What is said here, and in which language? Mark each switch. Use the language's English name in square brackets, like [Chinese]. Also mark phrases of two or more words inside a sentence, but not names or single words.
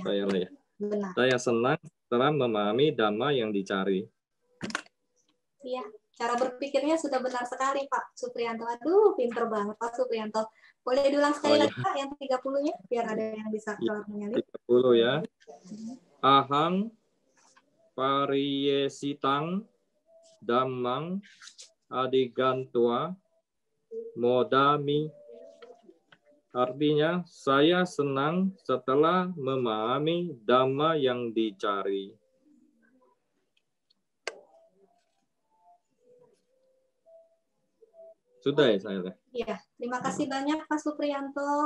[Indonesian] Saya ya. Benar. Saya senang setelah memahami dhamma yang dicari. Iya, cara berpikirnya sudah benar sekali, Pak Supriyanto. Aduh, pinter banget, Pak Supriyanto. Boleh diulang sekali lagi, Pak, yang 30-nya, biar ada yang bisa keluar menyalip. 30 ya. [Pali] Ahang pariyesitang dhammang adigantua modami. [Indonesian] Artinya, saya senang setelah memahami dhamma yang dicari. Sudah ya saya. Iya, terima kasih banyak Pak Supriyanto.